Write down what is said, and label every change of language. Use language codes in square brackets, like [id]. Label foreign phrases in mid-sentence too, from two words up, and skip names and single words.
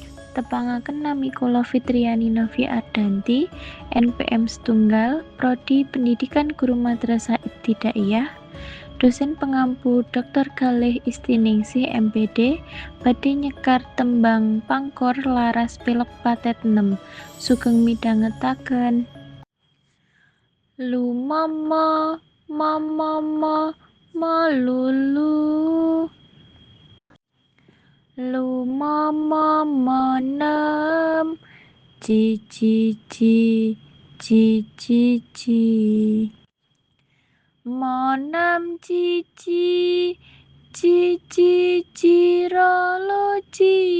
[jv] Tepangaken nami kula Fitriani Novi Ardanti, NPM setunggal, Prodi Pendidikan Guru Madrasah Ibtidaiyah, dosen pengampu Dr. Galih Istiningsih MPD, badhe nyekar tembang pangkor laras pilek patet 6, sugeng midhangetaken. Lu mama, mama, melulu. Lu mama menem, ci. Monam cici, ciroloci.